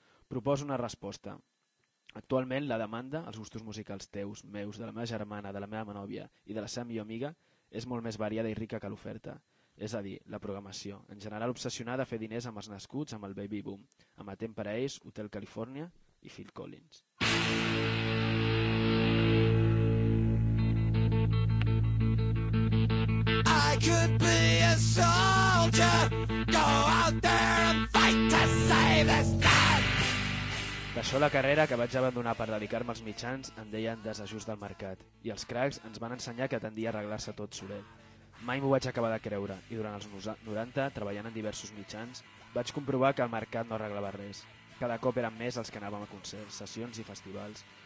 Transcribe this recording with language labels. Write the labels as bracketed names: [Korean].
[Catalan] Proposo una resposta. Actualment, la demanda, els gustos musicals teus, meus, de la meva germana, de la meva nòvia i de la seva millor amiga, és molt més variada i rica que l'oferta. És a dir, la programació. En general, obsessionada a fer diners amb els nascuts, amb el Baby Boom, amb Atent per a ells, Hotel California i Phil Collins. [English] I could be a soldier, go out there and fight to save this land. [Catalan] D'això la carrera que vaig abandonar per dedicar-me als mitjans em deien desajust del mercat, i els cracs ens van ensenyar que tendia a arreglar-se tot solet. Mai m'ho vaig acabar de creure, i durant els 90, treballant en diversos mitjans, vaig comprovar que el mercat no arreglava res. Cada cop eren més els que anàvem a concerts, sessions i festivals.